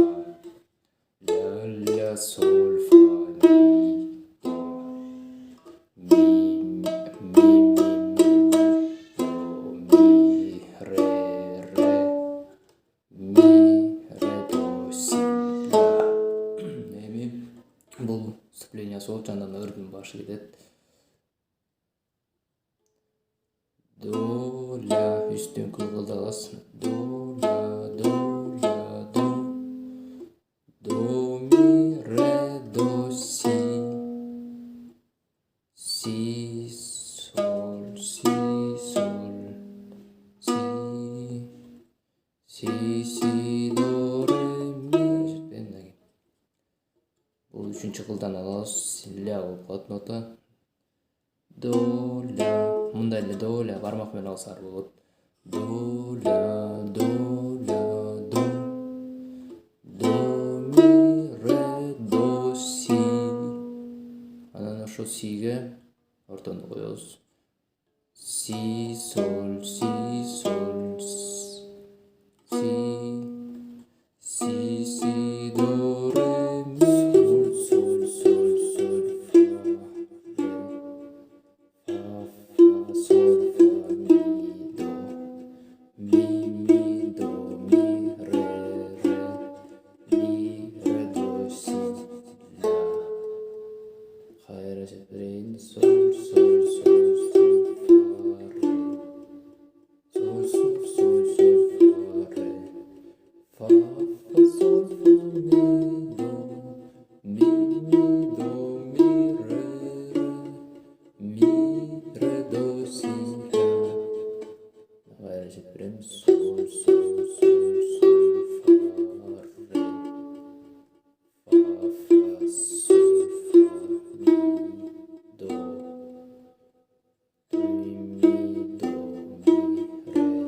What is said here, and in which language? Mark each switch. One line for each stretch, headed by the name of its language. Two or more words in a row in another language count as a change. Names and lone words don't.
Kyrgyz: Ля, ля, соль, фа, ми, до. Ми, ми, ми, ми, до, ми, ре, ре. Ми, ре, до, си, ля. Эми бул вступление болуп, жандан өрдүн башы кетет. До, ля, үстүн кылгылдагас. До, ля, до, ля, до. До, ми, ре, до, си. Си, соль, си, соль. Си, си, до, ре, ми. Бул үчүнчү кылдан алабыз. Ля болуп калат нота. До, ля. Мындай эле до, ля бармак менен алсаар болот. До, ля, до, ля, до. До, ми, ре, до, си. Анан ошо сиге ортону коебуз. Си, соль, си, соль, си. Си, до, ре, ми. Соль, соль, соль, соль, фа, ре. Фа, фа, соль, фа, ми, до. Ми, ми, до, ми, ре, ре. Ми, ре, до, си, ля. Кайра чет берейин. Соль, соль, соль, соль, фа, ре. Соль, соль, соль, соль, фа, ре. Фа, фа, соль, фа, ми, до. Ми, ми, до, ми, ре, ре. Ми, ре, до, си, ля. Кайра чет берем. Соль, соль, соль, соль, фа, ре. Фа, фа, соль, фа, ми, до. Ми, ми, до, ми, ре.